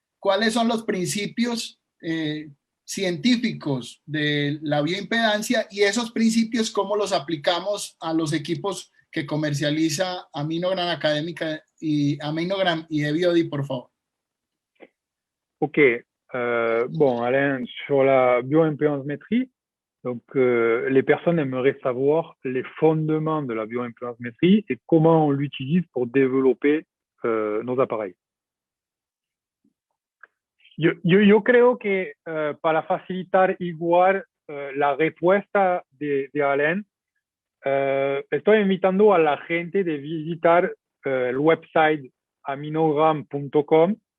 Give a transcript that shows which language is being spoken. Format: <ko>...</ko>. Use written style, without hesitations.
<es>¿cuáles son los principios científicos de la bioimpedancia, y esos principios cómo los aplicamos a los equipos que comercializa Aminogram Académica y Aminogram y eBiodi, por favor? Ok.</es> <fr>Bon, Alain, sur la bioimpédancemétrie, donc les personnes aimeraient savoir les fondements de la bioimpédancemétrie et comment on l'utilise pour développer nos appareils.</fr> <es>Yo creo que para facilitar igual la respuesta de Alain, estoy invitando a la gente de visitar el website aminogram.com.</es>